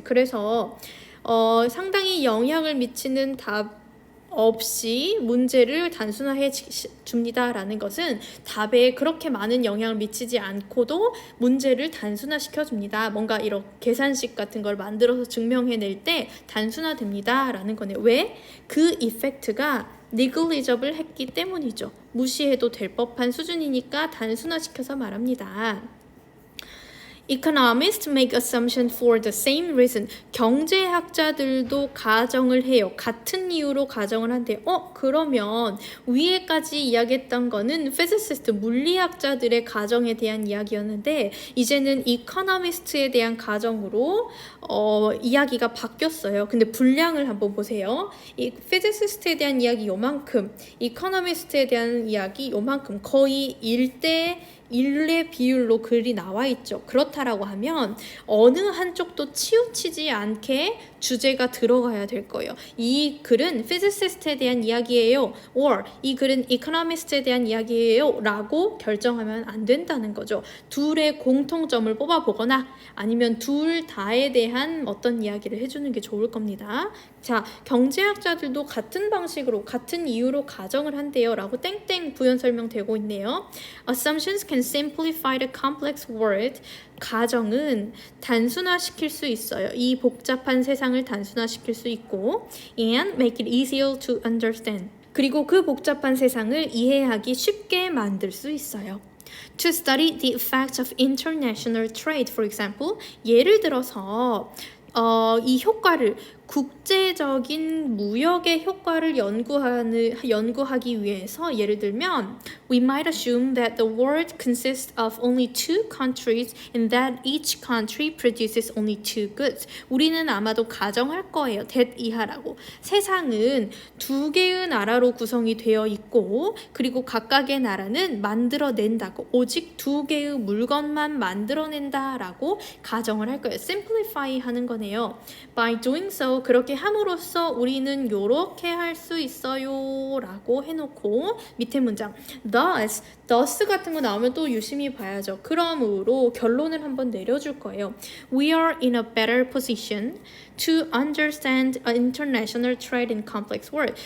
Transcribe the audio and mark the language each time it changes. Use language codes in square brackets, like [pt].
[ko] 그래서 상당히 영향을 미치는 답 없이 문제를 단순화해 줍니다라는 것은 답에 그렇게 많은 영향을 미치지 않고도 문제를 단순화시켜 줍니다. 뭔가 이런 계산식 같은 걸 만들어서 증명해낼 때 단순화됩니다라는 거네요. 왜? 그 이펙트가 negligible 했기 때문이죠. 무시해도 될 법한 수준이니까 단순화시켜서 말합니다. [en] Economists make assumptions for the same reason. [ko] 경제학자들도 가정을 해요. 같은 이유로 가정을 한대요. 그러면 위에까지 이야기했던 거는 physicist, 물리학자들의 가정에 대한 이야기였는데 이제는 economist에 대한 가정으로 이야기가 바뀌었어요. 근데 분량을 한번 보세요. 이 physicist에 대한 이야기 요만큼, economist에 대한 이야기 요만큼, 거의 1대1의 비율로 글이 나와 있죠. 그렇다라고 하면 어느 한쪽도 치우치지 않게 주제가 들어가야 될 거예요. 이 글은 physicist에 대한 이야기예요. or 이 글은 economist에 대한 이야기예요. 라고 결정하면 안 된다는 거죠. 둘의 공통점을 뽑아보거나 아니면 둘 다에 대한 어떤 이야기를 해주는 게 좋을 겁니다. 자, 경제학자들도 같은 방식으로 같은 이유로 가정을 한대요. 라고 땡땡 부연 설명되고 있네요. [en] Assumptions can simplify the complex world. [ko] 가정은 단순화시킬 수 있어요. 이 복잡한 세상을 단순화시킬 수 있고 [en] and make it easier to understand. [ko] 그리고 그 복잡한 세상을 이해하기 쉽게 만들 수 있어요. [en] To study the effects of international trade, for example, [ko] 예를 들어서 이 효과를 국제적인 무역의 효과를 연구하기 위해서 예를 들면 [en] we might assume that the world consists of only two countries and that each country produces only two goods. [ko] 우리는 아마도 가정할 거예요. that 이하라고. 세상은 두 개의 나라로 구성이 되어 있고 그리고 각각의 나라는 만들어낸다고 오직 두 개의 물건만 만들어낸다라고 가정을 할 거예요. simplify 하는 거네요. [en] By doing so [ko] 그렇게 함으로써 우리는 요렇게 할 수 있어요 라고 해놓고 밑에 문장 thus 같은 거 나오면 또 유심히 봐야죠. 그러므로 결론을 한번 내려줄 거예요. [en] We are in a better position to understand international trade in complex world.